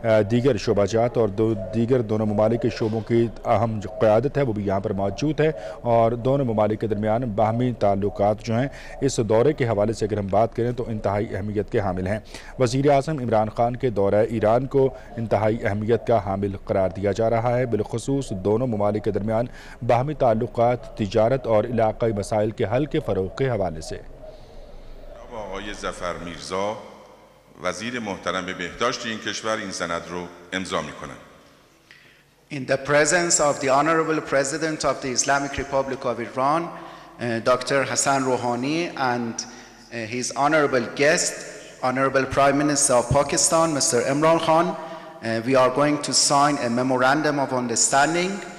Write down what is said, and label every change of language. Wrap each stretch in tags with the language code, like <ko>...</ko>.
<ur>دیگر شعبہ جات اور دیگر دونوں ممالک کے شعبوں کی اہم جو قیادت ہے وہ بھی یہاں پر موجود ہے، اور دونوں ممالک کے درمیان باہمی تعلقات جو ہیں اس دورے کے حوالے سے اگر ہم بات کریں تو انتہائی اہمیت کے حامل ہیں۔ وزیر اعظم عمران خان کے دورہ ایران کو انتہائی اہمیت کا حامل قرار دیا جا رہا ہے، بالخصوص دونوں ممالک کے درمیان باہمی تعلقات، تجارت اور علاقائی مسائل کے حل کے فروغ کے حوالے سے۔</ur> <fa>آقای ظفر میرزا وزیر محترم بهداشت این کشور این سند رو امضا می‌کنند.</fa> <en>In the presence of the Honorable President of the Islamic Republic of Iran, Dr. Hassan Rouhani, and his honorable guest, Honorable Prime Minister of Pakistan, Mr. Imran Khan, we are going to sign a memorandum of understanding.</en>